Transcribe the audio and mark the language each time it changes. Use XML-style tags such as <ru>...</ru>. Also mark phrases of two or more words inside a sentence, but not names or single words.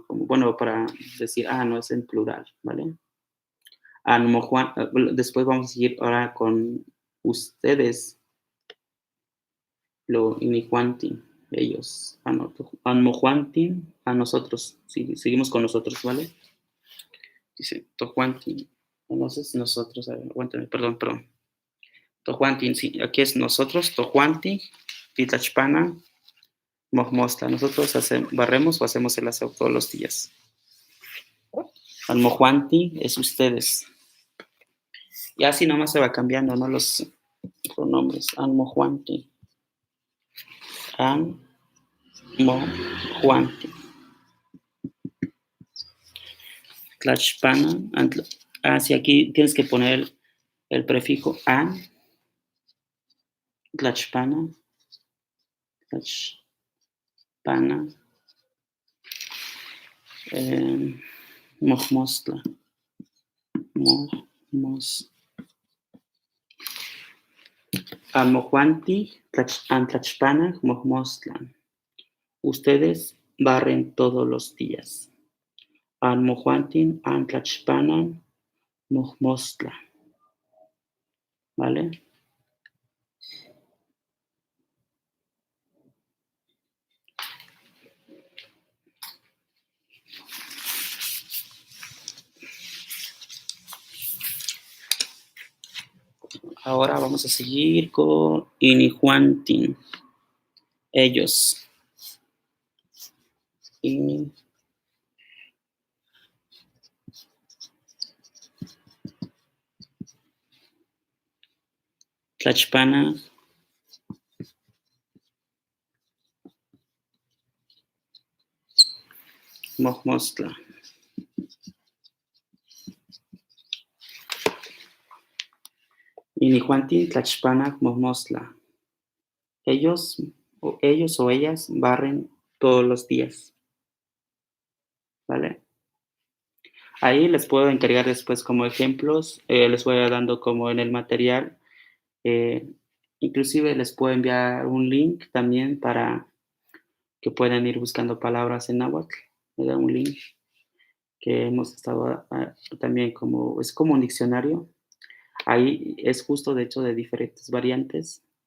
<es>Como, bueno, para decir, no es en plural, ¿vale? Después vamos a seguir ahora con ustedes, lo inijuanti, ellos, anmojuanti, a nosotros, sí, seguimos con nosotros, ¿vale? Dice, tojuanti, no sé si nosotros, a ver, aguántame, perdón. Tojuanti, sí, aquí es nosotros,</es> <nah>tojuanti, titlachpana, mojmostla.</nah> <es>Nosotros barremos o hacemos el aseo todos los días. Almojuanti es ustedes. Y así nomás se va cambiando, ¿no? Los pronombres.</es> <nah>Almojuanti. Almojuanti. Tlachpana.</nah> <es>Sí, aquí tienes que poner el prefijo an.</es> <nah>Tlachpana. Tlachpana. Mojmostla. Almojuanti, Tlachpana, Mojmostla.</nah> <es>Ustedes barren todos los días.</es> <nah>Almojuantin, Tlachpana, Mojmostla.</nah> <es>¿Vale? Ahora vamos a seguir con Inijuantin. Ellos.</es> <nah>Tlachpana. Mojmostla. Inijuantin, Tlachpana, Mojmostla.</nah> <es>Ellos o ellas barren todos los días. ¿Vale? Ahí les puedo encargar después como ejemplos, les voy dando como en el material, inclusive les puedo enviar un link también para que puedan ir buscando palabras en náhuatl, me da un link que hemos estado también es como un diccionario, ahí es justo de hecho de diferentes variantes,</es>